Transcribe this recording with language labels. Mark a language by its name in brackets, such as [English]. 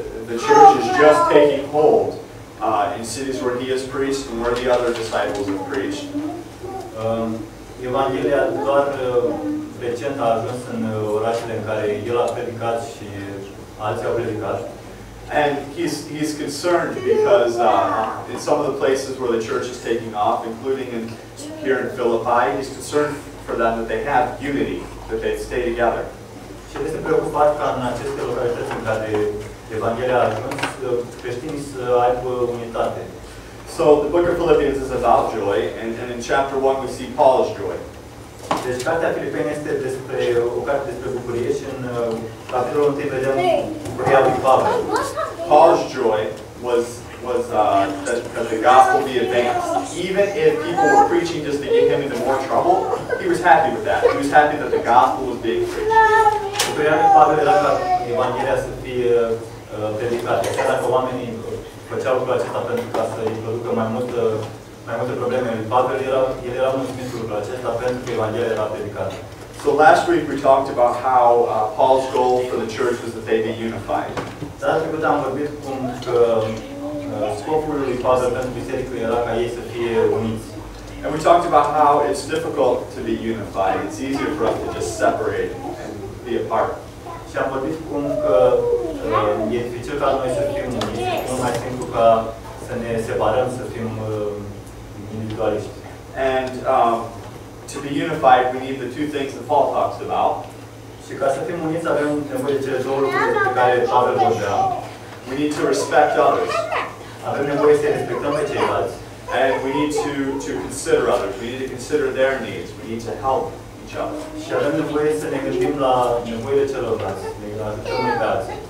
[English] The church is just taking hold in cities where he has preached and where the other disciples have preached. [Romanian] Evanghelia doar recent a ajuns în orașele în care el a predicat și alții au predicat. [English] And he's concerned because in some of the places where the church is taking off, including here in Philippi, he's concerned for them that they have unity, that they stay together. [Romanian] Și este preocupat ca în aceste localități în care Evanghelia a ajuns, creștinii să aibă unitate. [English] So the book of Philippians is about joy, and in chapter 1 we see Paul's joy. [Romanian] Deci cartea Filipeni este despre o carte despre bucurie și în capitolul 1 vedem bucuria lui Pavel. [English] Paul's joy was that the gospel be advanced. Even if people were preaching just to get him into more trouble, he was happy with that. He was happy that the gospel was being preached. [Romanian] Bucuria lui Pavel era ca Evanghelia să fie predicată. Chiar dacă oamenii făceau lucrul acesta pentru ca să îi producă mai multe probleme lui Pavel, el era mulțumit cu lucrul acesta pentru că Evanghelia era predicată. [English] So last week we talked about how Paul's goal for the church was that they be unified. [Romanian] Data trecută am vorbit cum că scopul lui Pavel pentru biserică era ca ei să fie uniți. [English] And we talked about how it's difficult to be unified. It's easier for us to just separate and be apart. [Romanian] Și am vorbit cum că e dificil ca noi să fim uniți, nu mai simplu ca să ne separăm, să fim individualiști. [English] And to be unified, we need the two things that Paul talks about. [Romanian] Și ca să fim uniți avem nevoie de cele două lucruri pe care Pavel vorbea. [English] We need to respect others. [Romanian] Avem nevoie să respectăm pe ceilalți. [English] And we need to consider others. We need to consider their needs. We need to help each other. [Romanian] Și avem nevoie să ne gândim la nevoile celorlalți, la comunități.